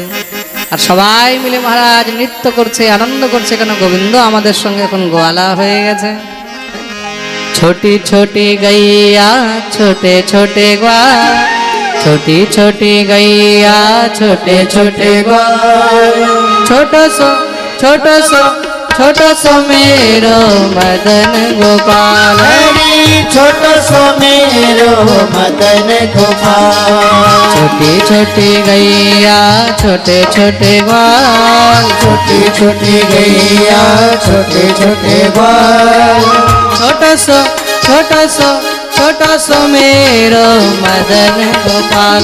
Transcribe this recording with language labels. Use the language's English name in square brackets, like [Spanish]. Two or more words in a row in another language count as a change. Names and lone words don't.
[Bangla] আর সবাই মিলে মহারাজ নৃত্য করছে, আনন্দ করছে, কেন গোবিন্দ আমাদের সঙ্গে এখন গোয়ালা হয়ে গেছে। [Hindi] छोटी छोटी गैया छोटे छोटे ग्वाल, छोटी छोटी गैया छोटे छोटे ग्वाल, छोट सो छोट सो छोट सो मेरो मदन गोपाल। हरि छोट सो मेरो मदन गोपाल। छोटी छोटी गैया छोटे छोटे ग्वाल, छोटी छोटी गैया छोटे छोटे ग्वाल, छोट सो छोट सो मेरो मदन गोपाल।